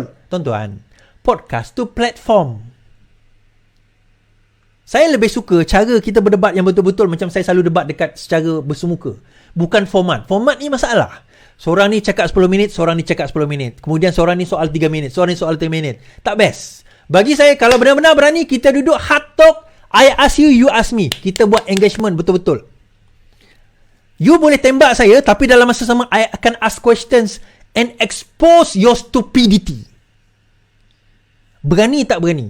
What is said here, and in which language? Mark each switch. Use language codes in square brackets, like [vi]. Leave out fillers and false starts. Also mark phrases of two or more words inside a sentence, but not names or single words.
[ms] Tuan-tuan, podcast tu platform. Saya lebih suka cara kita berdebat yang betul-betul macam saya selalu debat dekat secara bersemuka. Bukan format. Format ni masalah. Seorang ni cakap 10 minit, seorang ni cakap 10 minit. Kemudian seorang ni soal 3 minit, seorang ni soal 3 minit. Tak best. Bagi saya, kalau benar-benar berani, kita duduk [en] hard talk. I ask you, you ask me. [ms] Kita buat engagement betul-betul. You boleh tembak saya, tapi dalam masa sama I akan [en] ask questions and expose your stupidity. [ms] Berani tak berani?